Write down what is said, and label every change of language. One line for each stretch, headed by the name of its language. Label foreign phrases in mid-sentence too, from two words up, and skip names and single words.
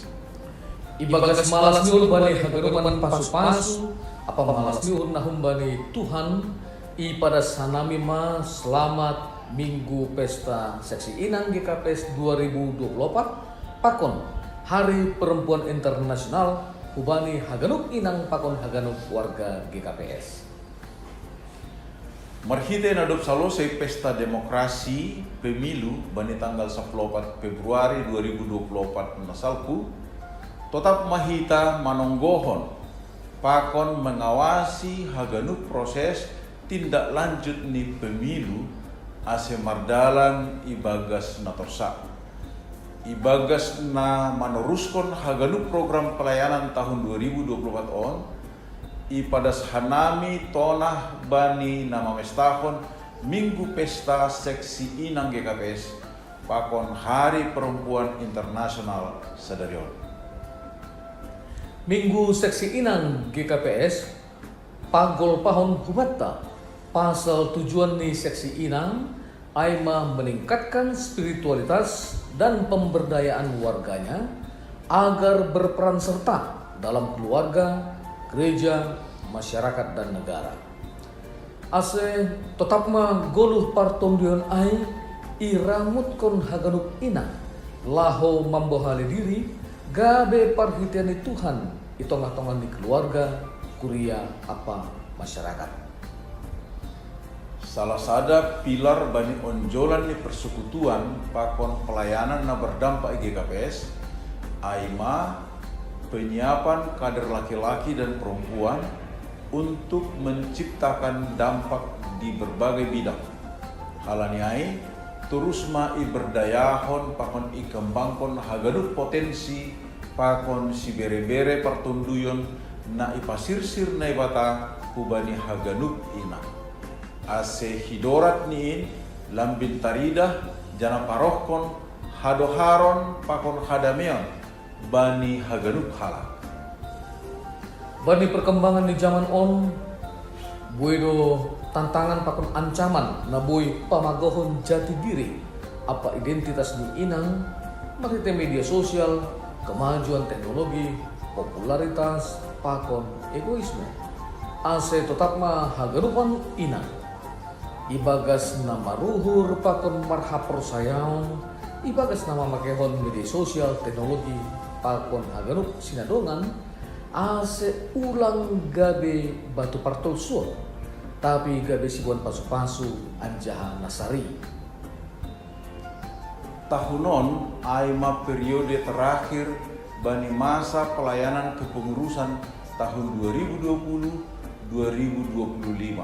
Batak Simalungun: Ibagas malas niul bani haganupan pasu-pasu apa malas niul nahum bani Tuhan i pada sanami ma selamat Minggu Pesta Seksi Inang GKPS 2024 pakon Hari Perempuan Internasional hubani haganup inang pakon haganup warga GKPS. Marhite nadop salosai pesta demokrasi pemilu bani tanggal 14 Februari 2024 nasalku tetap mahita manonggohon pakon mengawasi haganup proses tindak lanjut ni pemilu ase mardalan ibagas na torsa ibagas na meneruskan haganup program pelayanan tahun 2024 on ipadas hanami tonah bani nama mestahon Minggu Pesta Seksi Inang GKPS pakon Hari Perempuan Internasional Sadarion. Minggu Seksi Inang GKPS pagol pahon hubatta pasal tujuan ni Seksi Inang aima
Indonesian: meningkatkan spiritualitas dan pemberdayaan warganya agar berperan serta dalam keluarga, gereja, masyarakat dan negara.
Batak Simalungun: Ase tetap ma goluh partondion ai iramut kon haganup inang laho mambohali diri gabe parhitiani Tuhan itongah-tongah di keluarga, kuria apa masyarakat. Salah sada pilar bani onjolan ni persekutuan pakon pelayanan na berdampak GKPS aima
Indonesian: penyiapan kader laki-laki dan perempuan untuk menciptakan dampak di berbagai bidang.
Batak Simalungun: Halaniai terus mai berdayahon pakon ikembangkon haganup potensi pakon si bere-bere partunduyon na ipasirsir na ibata hubani haganup ina. Ase hidorat niin lambin taridah jana parohkon hadoharon pakon hadameon bani haganup hala. Bani perkembangan di zaman on buedo tantangan pakon ancaman na boy pamagohon jati diri apa identitas ni inang marite
Indonesian: media sosial, kemajuan teknologi,
Batak Simalungun: popularitas, pakon egoisme. Ase tetap ma haganupan inang ibagas nama ruhur pakon marhapor sayang ibagas nama makehon media sosial teknologi pakon haganup sinadongan ase ulang gabe batu partol suot tapi gabe sibuan pasu-pasu anjaha nasari. Tahunon aima
Indonesian: periode terakhir bani masa pelayanan kepengurusan tahun 2020 2025.